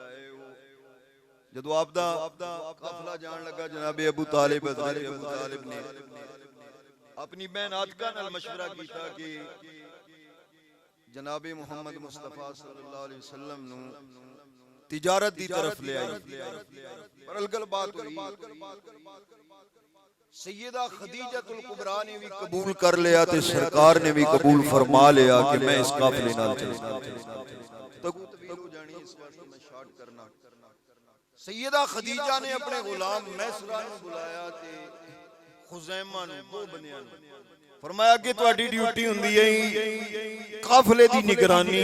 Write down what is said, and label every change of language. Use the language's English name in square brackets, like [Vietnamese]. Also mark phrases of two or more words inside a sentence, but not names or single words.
[Punjabi] ہے وہ جدوں آپدا قافلہ جان لگا، جناب ابو طالب حضرت ابو طالب نے اپنی بہن عاتکہ نال مشورہ کیتا کہ جناب محمد مصطفیٰ [Arabic] صلى الله عليه وسلم [Punjabi] نوں تجارت دی طرف لے آئی. پر الگل بات ہوئی، سیدہ خدیجۃ الکبریٰ نے بھی قبول کر لیا تے سرکار نے بھی قبول فرما لیا کہ میں اس قافلے نال چلوں گا. سیدہ خدیجہ نے اپنے غلام میسرہ نوں بلایا تے خزیمہ نوں دو بندیاں نوں فرمایا کہ تہاڈی ڈیوٹی ہندی ہے قافلے دی نگرانی.